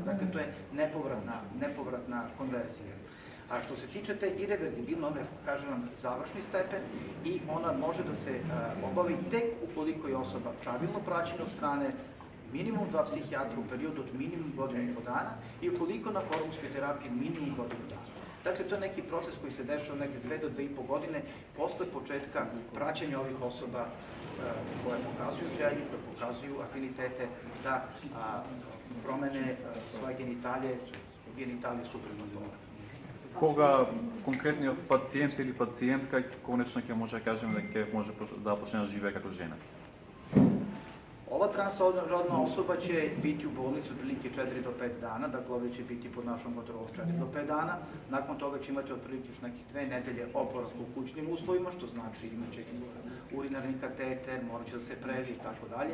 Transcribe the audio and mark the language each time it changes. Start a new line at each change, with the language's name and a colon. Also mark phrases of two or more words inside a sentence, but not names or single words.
Serbian: Dakle, to je nepovratna konverzija. A što se tiče te irreverzibilne, ona je, kažem vam, završni stepen i ona može da se obavi tek ukoliko je osoba pravilno praćena od strane minimum 2 psihijatra u periodu od minimum godinu i po dana i ukoliko na hormonskoj terapiji minimum godinu dana. Dakle, Dakle, to je neki proces koji se dešava negdje 2 do 2,5 godine posle početka praćenja ovih osoba koje pokazuju želju, koje pokazuju afinitete da promene svoje genitalije suprotno pola.
Macedonian: Кога конкретниот пациент или пациентка конечно ќе може да кажеме дека ќе може да почне да живее како жена?
Serbian: Ova transrodna osoba će biti u bolnici otprilike 4 do 5 dana, dakle ovdje će biti pod našom kontrolom 4 do 5 dana. Nakon toga će imati otprilike još nekih 2 nedelje oporavka u kućnim uslovima, što znači imat će urinarni kateter, morat će da se previ i tako dalje.